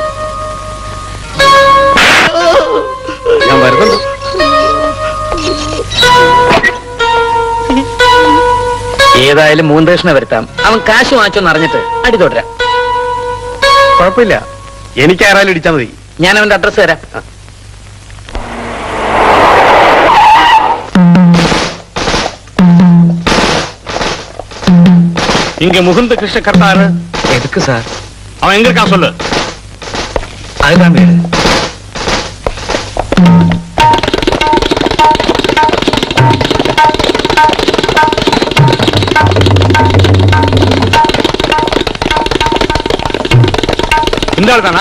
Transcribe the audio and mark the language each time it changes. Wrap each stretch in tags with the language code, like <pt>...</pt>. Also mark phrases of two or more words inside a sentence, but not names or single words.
<ml>ഞാൻ വരുന്നുണ്ട്. ഏതായാലും മുകുന്ദകൃഷ്ണനെ വരുത്താം. അവൻ കാശ് വാങ്ങിച്ചോന്ന് അറിഞ്ഞിട്ട് അടി തുടരാം. കുഴപ്പമില്ല, എനിക്ക് ആരായാലും ഇടിച്ചാൽ മതി. ഞാൻ അവന്റെ അഡ്രസ് തരാം.</ml> <ta>இங்க முகுந்த கிருஷ்ண கர்த்தாரு எதுக்கு சார்? அவன் எங்க இருக்கான் சொல்லு. அதுதான் வீடு. இந்த ஆள் தானா?</ta>